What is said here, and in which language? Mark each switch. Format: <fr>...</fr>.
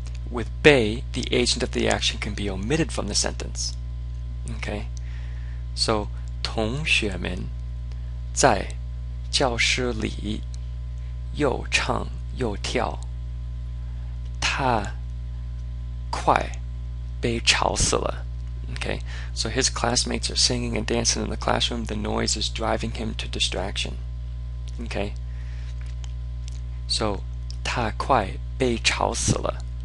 <en>With 被, the agent of the action can be omitted from the sentence. Okay. So,</en> <zh>同学们在教室里又唱又跳，他快被吵死了.</zh> <en>Okay, so his classmates are singing and dancing in the classroom. The noise is driving him to distraction. Okay, so</en> <zh>他快被吵死了.</zh>